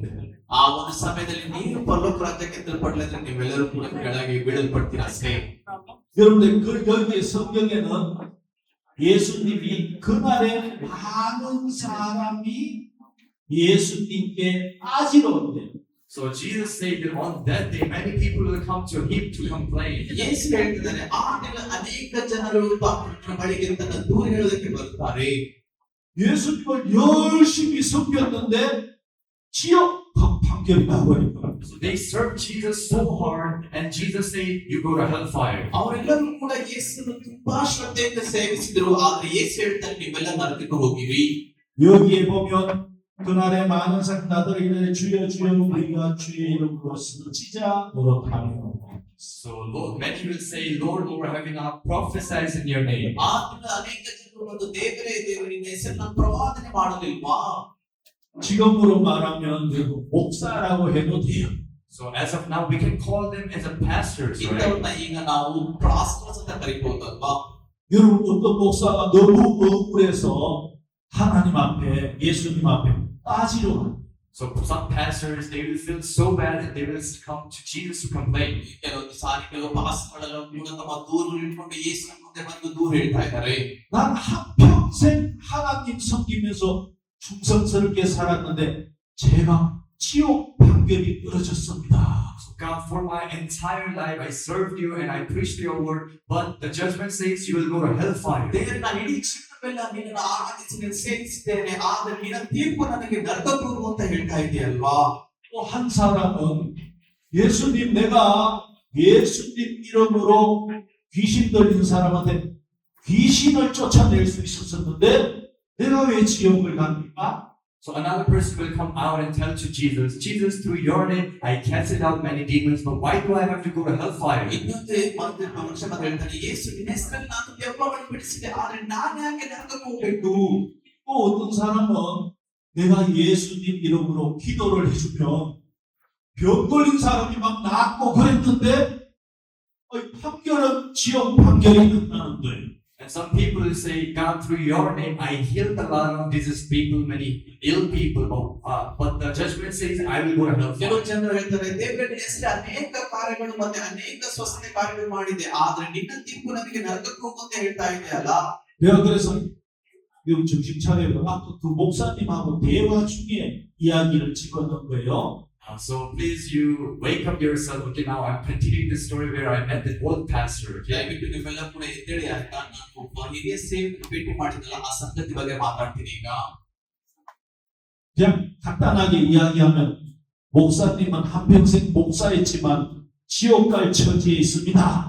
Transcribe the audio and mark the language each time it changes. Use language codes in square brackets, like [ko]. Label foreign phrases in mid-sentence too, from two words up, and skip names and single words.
[kn] ಆ ಒಂದು ಸಮಯದಲ್ಲಿ ನೀವು ಪರಲೋಕ ರಾಜ್ಯಕ್ಕೆ ಎತ್ತಲ್ಪಡಲಿದ್ರೆ ನೀವೆಲ್ಲರೂ ಕೂಡ ಕೆಳಗೆ ಬೀಳಲ್ಪಡ್ತೀರ ಅಷ್ಟೇ [ko] 여러분들 그 여기 성경에는 예수님이 그날에 많은 사람이 예수님께 빠지러 온대요. [en] So Jesus said that on that day, many people will come to Him to complain. [kn] ಯೇಸು ಹೇಳ್ತಿದ್ದಾನೆ ಆ ದಿನ ಅನೇಕ ಜನರು ತಮ್ಮ ಬಳಿಗೆ ತನ್ನ ದೂರ ಹೇಳೋದಕ್ಕೆ ಬರ್ತಾರೆ [ko] 예수님을 열심히 섬겼는데 지옥 판결이 나버린 거예요. [en] So they served Jesus so hard, and Jesus said, "You go to hellfire." [kn] ಅವರೆಲ್ಲರೂ ಕೂಡ ಯೇಸುವನ್ನು ತುಂಬಾ ಶ್ರದ್ಧೆಯಿಂದ ಸೇವಿಸಿದ್ರು ಆದ್ರೆ ಯೇಸು ಹೇಳ್ತಾರೆ ನೀವೆಲ್ಲ ನರಕಕ್ಕೆ ಹೋಗಿರಿ [ko] 여기에 보면 그날에 많은 사람들이 이르되 주여 주여 우리가 주의 이름으로 쓰지자 노릇하며 [en] So Lord, many will say, "Lord, Lord, having not prophesied in Your name." [kn] ಆ ದಿನ ಅನೇಕ ಜನರು ಒಂದು ದೇವರೇ ದೇವರಿನ ಹೆಸರನ್ನ ಪ್ರವಾದನೆ ಮಾಡಲಿಲ್ವಾ [ko] 지금으로 말하면 목사라고 해도 돼요. [en] So as of now, we can call them as a pastors, right? [kn] ಇಂಥವ್ರನ್ನ ಈಗ ನಾವು ಪಾಸ್ಟರ್ಸ್ ಅಂತ ಕರಿಬಹುದಲ್ವಾ? [ko] 여러분 어떤 목사가 너무 억울해서 하나님 앞에 예수님 앞에 따지려 합니다. [en] So some pastors, they will feel so bad that they will come to Jesus to complain. [kn] ಕೆಲವೊಂದು ಸಾರಿ ಕೆಲವು ಪಾಸ್ಟರ್ಗಳೆಲ್ಲ ಕೂಡ ತಮ್ಮ ದೂರು ಇಟ್ಕೊಂಡು ಯೇಸುವಿನ ಮುಂದೆ ಬಂದು ದೂರು ಹೇಳ್ತಾ ಇದ್ದಾರೆ. [ko] 난 한평생 하나님 섬기면서 충성스럽게 살았는데 제가 지옥 판결이 떨어졌습니다. [en] So God, for my entire life, I served you and I preached your word, but the judgment says you will go to hellfire. [kn] ದೇವರ ನಾನು ಇಡೀ ಜೀವನವೆಲ್ಲ ನಿನ್ನನ್ನು ಆರಾಧಿಸಿ ನಿನ್ನ ಸೇವಿಸಿದ್ದೇನೆ, ಆದರೆ ನಿನ್ನ ತೀರ್ಪು ನನಗೆ ನರಕಪೂರ್ವ ಅಂತ ಹೇಳ್ತಾ ಇದೆಯಲ್ವಾ? [ko] 또 한 사람은 예수님 내가 예수님 이름으로 귀신 들린 사람한테 귀신을 쫓아낼 수 있었었는데 내가 왜 지옥을 갑니까? [en] So another person will come out and tell to Jesus, Jesus, through your name, I casted out many demons, but why do I have to go to hellfire? [kn] ಇನ್ನೊಂದು ಮನುಷ್ಯ ಹೇಳ್ತಾನೆ, ಯೇಸು ನಿನ್ನ ಹೆಸರಲ್ಲಿ ನಾನು ದೆವ್ವಗಳನ್ನು ಬಿಡಿಸಿದೆ, ಆದರೆ ನಾನು ಯಾಕೆ ನರಕಕ್ಕೆ ಹೋಗ್ಬೇಕು? [ko] 또 어떤 사람은 내가 예수님 이름으로 기도를 해주면 병 걸린 사람이 막 낫고 그랬는데 판결은 지옥 판결이 끝나는 거예요. [en] And some people will say, God, through your name, I healed a lot of diseased people, many ill people, but the judgment says I will go to hellfire. [kn] ಕೆಲವು ಜನರು ಹೇಳ್ತಾರೆ, ದೇವರ ಹೆಸರಲ್ಲಿ ಅನೇಕ ಕಾರ್ಯಗಳು ಮತ್ತೆ ಅನೇಕ ಸ್ವಸ್ಥತೆ ಕಾರ್ಯಗಳು ಮಾಡಿದೆ, ಆದ್ರೆ ನಿನ್ನ ತೀರ್ಪು ನನಗೆ ನರಕಕ್ಕೆ ಹೋಗು ಅಂತ ಹೇಳ್ತಾ ಇದೆಯಲ್ಲ. [ko] 내가 그래서 여러분 정신 차려요. 그 목사님하고 대화 중에 이야기를 집어넣은 거예요. [en] So please you wake up yourself. Okay, now I'm continuing the story where I met the old pastor. Okay? [kn] ದಯವಿಟ್ಟು ನೀವೆಲ್ಲ ಕೂಡ ಎದ್ದೇಳಿ ಆಯ್ತಾ? ನಾನು ಒಬ್ಬ ಹಿರಿಯ ಸೇವಕರು ಭೇಟಿ ಮಾಡಿದಲ್ಲ, ಆ ಸಂಗತಿ ಬಗ್ಗೆ ಮಾತಾಡ್ತೀನಿ ಈಗ. [ko] 그냥 간단하게 이야기하면 목사님은 한평생 목사였지만 지옥 갈 처지에 있습니다.